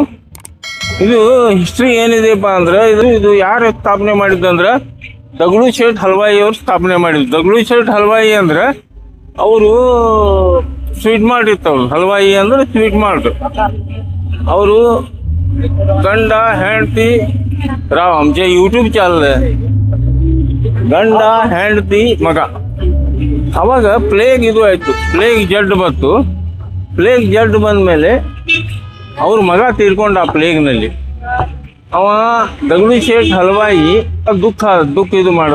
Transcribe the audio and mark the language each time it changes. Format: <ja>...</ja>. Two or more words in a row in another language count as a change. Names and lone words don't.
<kn>ಇದು ಹಿಸ್ಟ್ರಿ ಏನಿದೆಪ್ಪ ಅಂದ್ರೆ, ಇದು ಯಾರು ಸ್ಥಾಪನೆ ಮಾಡಿದ್ದಂದ್ರೆ ದಗಡು ಶೇಟ್ ಹಲ್ವಾಯಿ ಅವ್ರು ಸ್ಥಾಪನೆ ಮಾಡಿದ್ರು. ದಗಡು ಶೇಟ್ ಹಲ್ವಾಯಿ ಅಂದ್ರೆ ಅವರು</kn> <en>sweet mart</en> <kn>ಇತ್ತವ್ರು. ಹಲ್ವಾಯಿ ಅಂದ್ರೆ</kn> <en>sweet mart.</en> <kn>ಅವರು ಗಂಡ ಹೆಂಡತಿ</kn> <mr>राव आमचे यूट्यूब</mr> <kn>ಚಾನಲ್ ಗಂಡ ಹೆಂಡತಿ ಮಗ. ಅವಾಗ ಪ್ಲೇಗ್ ಇದು ಆಯ್ತು, ಪ್ಲೇಗ್ ಜಡ್ ಬಂತು. ಪ್ಲೇಗ್ ಜಡ್ ಬಂದ ಮೇಲೆ ಅವ್ರ ಮಗ ತೀರ್ಕೊಂಡ ಆ ಪ್ಲೇಗ್ನಲ್ಲಿ. ಅವ ದಗಡು ಶೇಟ್ ಹಲ್ವಾಯಿ ದುಃಖ ಇದು ಮಾಡಿದ.</kn>